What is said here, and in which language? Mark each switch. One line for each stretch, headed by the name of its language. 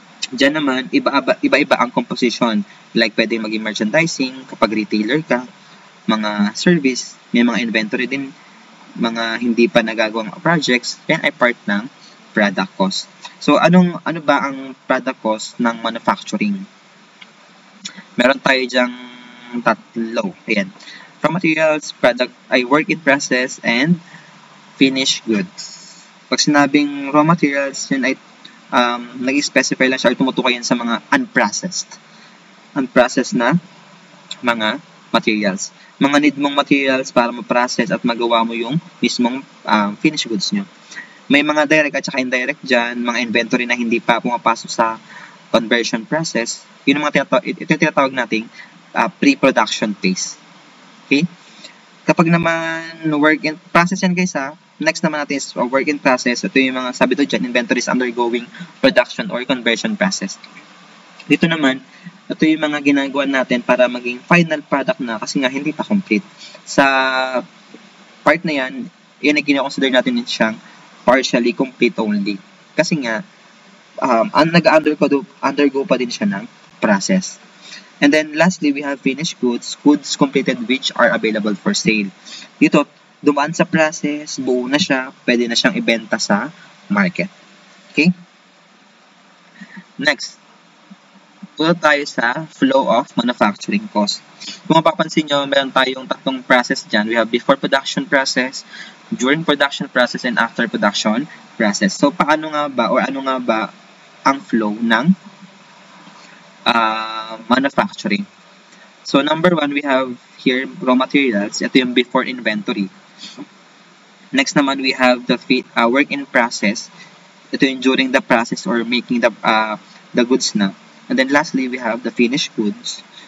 Filipino: Diyan naman, iba-iba ang composition. Like, pwede maging merchandising, kapag retailer ka, mga service, may mga inventory din, mga hindi pa nagagawang projects, yan ay part ng product cost. So, ano ba ang product cost ng manufacturing? Meron tayo dyang tatlo. Ayan.
English: Raw materials, product, ay work in process, and finished goods.
Filipino: Pag sinabing raw materials, yun ay nag-specify lang siya or tumutukoy yan sa mga unprocessed na mga materials. Mga need mong materials para ma-process at magawa mo yung mismong finished goods nyo. May mga direct at saka indirect dyan, mga inventory na hindi pa pumapasok sa conversion process. Yun ang ito yung tinatawag nating pre-production phase. Okay? Kapag naman work in process yan guys next naman natin is work in process. Ito yung mga sabi to dyan,
English: inventories undergoing production or conversion process.
Filipino: Dito naman, ito yung mga ginagawa natin para maging final product na kasi nga hindi pa complete. Sa part na yan ay kinoconsider natin siyang partially complete only. Kasi nga, nag-undergo pa din siya ng process.
English: And then, lastly, we have finished goods, goods completed which are available for sale.
Filipino: Dito, dumaan sa process, buo na siya, pwede na siyang ibenta sa market.
English: Okay? Next,
Filipino: punta tayo sa
English: flow of manufacturing cost.
Filipino: Kung mapapansin nyo, meron tayong tatlong process dyan.
English: We have before production process, during production process, and after production process.
Filipino: So, ano nga ba ang flow ng manufacturing?
English: So, number one, we have here raw materials.
Filipino: Ito yung
English: before inventory. Next naman, we have the work in process.
Filipino: Ito yung
English: during the process or making the goods na. And then lastly, we have the finished goods.